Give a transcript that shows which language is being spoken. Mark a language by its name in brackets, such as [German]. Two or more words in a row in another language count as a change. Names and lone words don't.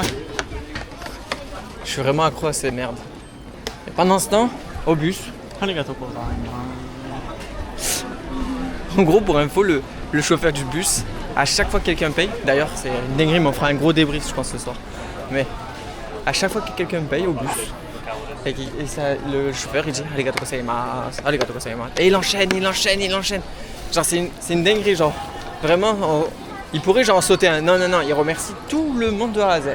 [French] Je suis vraiment accro à ces merdes. Et pendant ce temps, au bus, en gros pour info, le chauffeur du bus, à chaque fois que quelqu'un paye, d'ailleurs c'est une dinguerie mais on fera un gros débrief je pense ce soir, mais à chaque fois que quelqu'un paye au bus, le chauffeur il dit [Japanese] ありがとうございます、ありがとうございます, [French] et il enchaîne. Genre c'est une dinguerie, genre vraiment, il pourrait genre sauter un, non, il remercie tout le monde de A à Z.